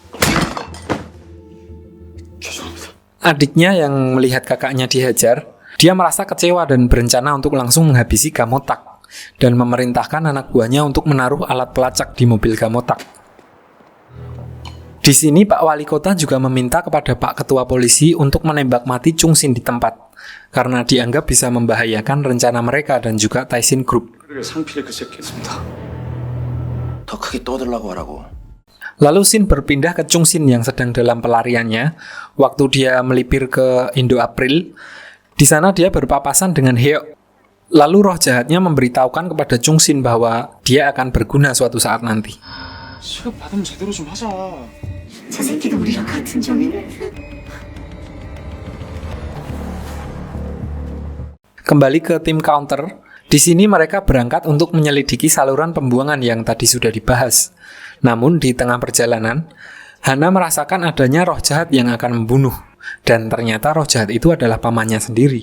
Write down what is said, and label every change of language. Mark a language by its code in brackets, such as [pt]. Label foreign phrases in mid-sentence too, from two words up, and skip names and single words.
[id] Adiknya yang melihat kakaknya dihajar, dia merasa kecewa dan berencana untuk langsung menghabisi Gamotak dan memerintahkan anak buahnya untuk menaruh alat pelacak di mobil Gamotak. Di sini Pak Wali Kota juga meminta kepada Pak Ketua Polisi untuk menembak mati Chung Sin di tempat karena dianggap bisa membahayakan rencana mereka dan juga Taishin Group. [ko] 상필의 그 새끼였습니다. 더 크게 떠들라고 하라고. [id] Lalu Sin berpindah ke Chung Sin yang sedang dalam pelariannya waktu dia melipir ke Indo April. Di sana dia berpapasan dengan Heok. Lalu roh jahatnya memberitahukan kepada Chung Sin bahwa dia akan berguna suatu saat nanti. [ko] 시급 받으면 제대로 좀 하자. 저 새끼도 우리랑 같은 종이네. [id] Kembali ke tim counter, di sini mereka berangkat untuk menyelidiki saluran pembuangan yang tadi sudah dibahas. Namun di tengah perjalanan, Hana merasakan adanya roh jahat yang akan membunuh, dan ternyata roh jahat itu adalah pamannya sendiri.